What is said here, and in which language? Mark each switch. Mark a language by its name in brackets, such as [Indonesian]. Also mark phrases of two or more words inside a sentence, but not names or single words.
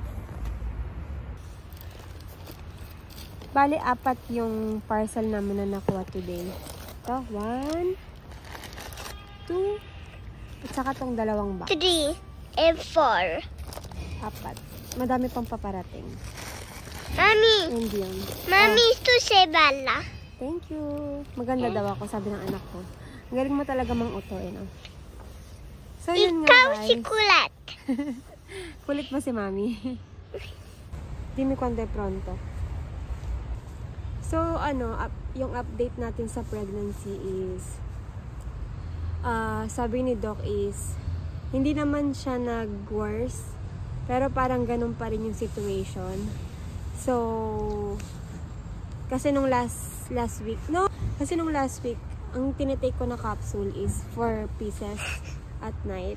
[Filipino] Bali, 4 yung parcel namin na nakuha today. Ito, 1, 2, at saka tong 2 box. [English] 3 and 4. 4. [Filipino] Madami pang paparating. Mami. And yun. Mami, ito si Bella. [English] Thank you. [Filipino] Maganda daw ako, sabi ng anak ko. Ang galing mo talaga mang-uto, no? So, yun nga, Ikaw guys. si Kulat. Kulit mo si Mami. [Italian] Dimi quando pronto. [Filipino] So, yung update natin sa pregnancy is, sabi ni Doc is, hindi naman siya nag-worse, pero parang ganun pa rin yung situation. So, kasi nung [English] last week, [Filipino] ang tinitake ko na capsule is [English] 4 pieces at night.